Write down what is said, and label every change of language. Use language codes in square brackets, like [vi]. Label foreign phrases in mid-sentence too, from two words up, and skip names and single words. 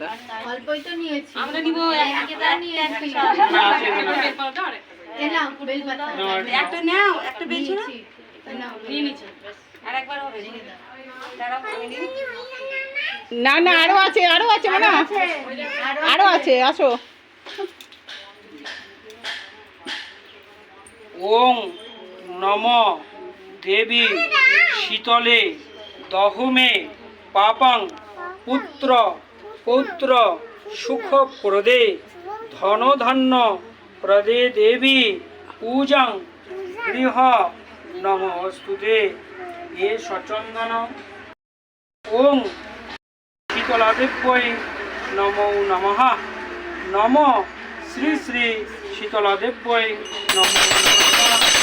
[bn] অল্পই তো নিয়েছি আমরা নিব একটা নিয়ে একটা নাও একটা বেশি নাও নিয়ে নিচ্ছি আরেকবার হবে না না আরো আছে মানে আরো আছে আসো [sa] ओम नमो देवी शीतले दहुमे पापं पुत्र पौत्र सुख प्रदे धन धन्य प्रदे देवी पूजं गृह नमस्तुते ये सचंदन ओम शीतलादेव्यै नमो नमः नमो श्री श्री शीतलादेव्यै नमो नमः